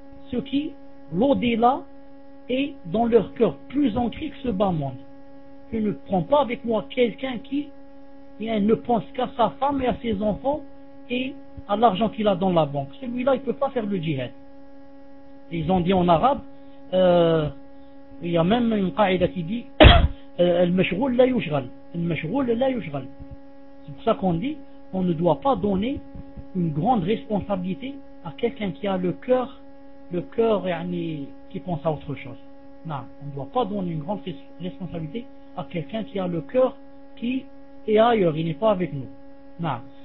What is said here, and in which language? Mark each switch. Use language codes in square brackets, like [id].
[fr] Ceux qui, l'au-delà, est dans leur cœur plus ancré que ce bas monde. Je ne prends pas avec moi quelqu'un qui ne pense qu'à sa femme et à ses enfants et à l'argent qu'il a dans la banque. Celui-là, il ne peut pas faire le djihad. Ils ont dit en arabe, il y a même une qaïda qui dit [ar] المشغول لا يشغل، المشغول لا يشغل. [fr] C'est pour ça qu'on dit, on ne doit pas donner une grande responsabilité à quelqu'un qui a le cœur يعني, qui pense à autre chose. Non, on ne doit pas donner une grande responsabilité à quelqu'un qui a le cœur qui est ailleurs, il n'est pas avec nous. Non.